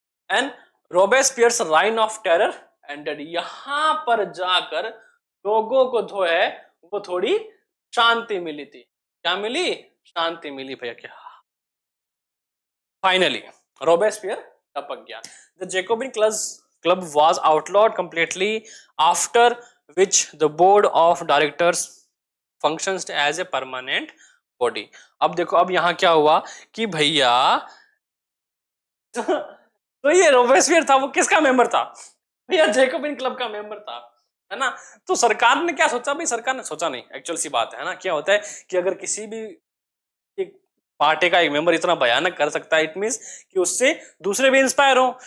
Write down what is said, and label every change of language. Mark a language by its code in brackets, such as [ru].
[en] And Robespierre's reign of terror ended. [hi] यहां पर जाकर लोगों को जो है वो थोड़ी शांति मिली थी। क्या मिली, शांति मिली भैया। क्या फाइनली रॉबेस्पियर टपक गया। [en] The Jacobin club was outlawed completely, after which the board of directors functions as a permanent body। [hi] अब देखो, अब यहां क्या हुआ कि भैया तो ये रॉबेस्पियर था, वो किसका मेंबर था भैया, जैकोबिन क्लब का मेंबर था, है ना। तो सरकार ने क्या सोचा भाई, सरकार ने सोचा नहीं, एक्चुअल सी बात है ना। क्या होता है कि अगर किसी भी एक पार्टी का एक मेंबर इतना भयानक कर सकता है, इट मींस कि उससे दूसरे भी इंस्पायर हो।